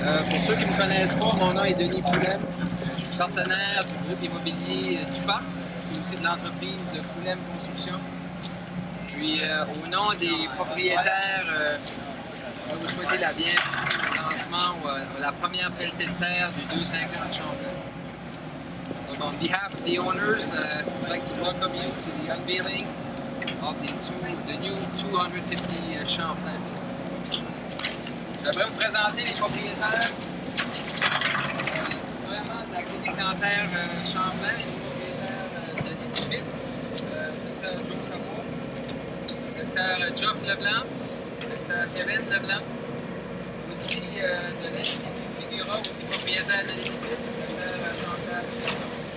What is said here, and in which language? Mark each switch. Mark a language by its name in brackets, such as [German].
[French] Pour ceux qui ne me connaissent pas, mon nom est Denis Foulem. Je suis partenaire du groupe immobilier du Parc, et aussi de l'entreprise Foulem Construction. Puis au nom des propriétaires, je vais vous souhaiter la bienvenue au lancement ou à la première pelletée de terre du 250 Champlain. [English] So on behalf of the owners, I'd like to welcome you to the unveiling of the new 250 Champlain. [French] J'aimerais vous présenter les propriétaires vraiment de la clinique dentaire Champlain, les propriétaires de l'édifice, Dr. Joe Savoie, Dr. Geoff Leblanc, Dr. Kevin Leblanc, aussi de l'Institut Figura, aussi propriétaire de l'édifice, Dr. Chantal Chasson.